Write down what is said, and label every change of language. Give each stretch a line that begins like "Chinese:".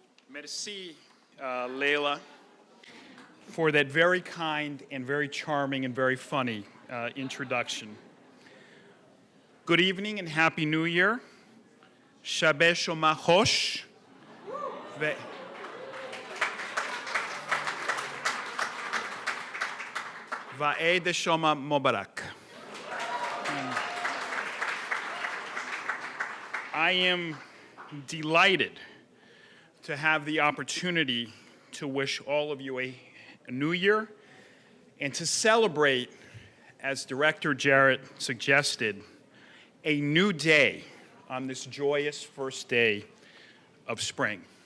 English: Merci, Leila, for that very kind and very charming and very funny introduction. Good evening and Happy New Year.
Persian: شب شما خوش و عید شما مبارک.
English: I am delighted to have the opportunity to wish all of you a new year and to celebrate, as Director Jarrett suggested, a new day on this joyous first day of spring.